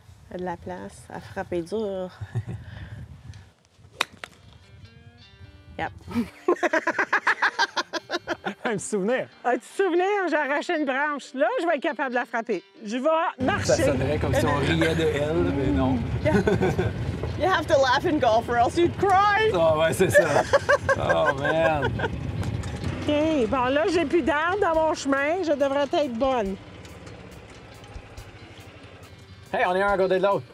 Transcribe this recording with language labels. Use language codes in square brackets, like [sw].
[fr] Il y a de la place à frapper dur. Yep. Un petit souvenir. As-tu te souvenir, j'ai arraché une branche. Là, je vais être capable de la frapper. Je vais Ça marcher. sonnerait comme si on riait de elle, mais non. [en] You have to laugh in golf or else you'd cry. [fr] Ah ouais, c'est ça. [en] Oh, man. OK. [fr] Bon, là, j'ai plus d'arbres dans mon chemin. Je devrais être bonne. Hey, on est un à côté de l'autre.